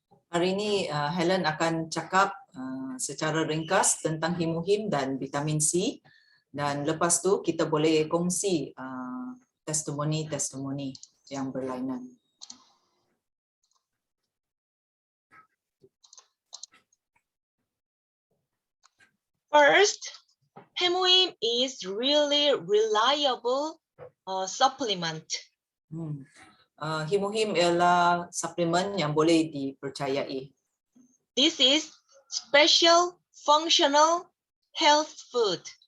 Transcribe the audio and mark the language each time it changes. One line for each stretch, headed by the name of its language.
Malay: Hari ini Helen akan cakap secara ringkas tentang hemohim dan vitamin C, dan lepas tu kita boleh kongsi testimoni yang berlainan.
English: First, hemohim is really reliable supplement.
Malay: Hemohim ialah suplemen yang boleh dipercayai.
English: This is special functional health food.